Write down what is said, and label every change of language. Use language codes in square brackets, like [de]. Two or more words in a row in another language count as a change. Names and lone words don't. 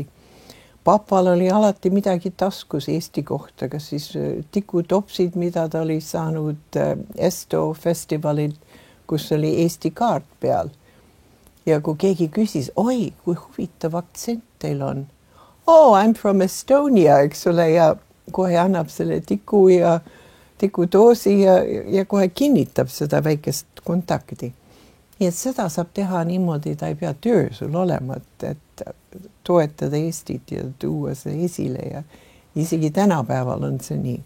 [et] Papal oli alati midagi taskus Eesti kohta, kas siis tikutopsid, mida ta oli saanud Esto festivalil, kus oli Eesti kaart peal. Ja kui keegi küsis, oi, kui huvitav aktsent teil on. [en] Oh, I'm from Estonia, [et] eks ole, ja kohe annab selle tiku ja tikudoosi ja kohe kinnitab seda väikest kontakti. Nii et seda saab teha niimoodi, ta ei pea töö sul olema, et toetada Eestit ja tuua see esile ja isegi tänapäeval on see nii.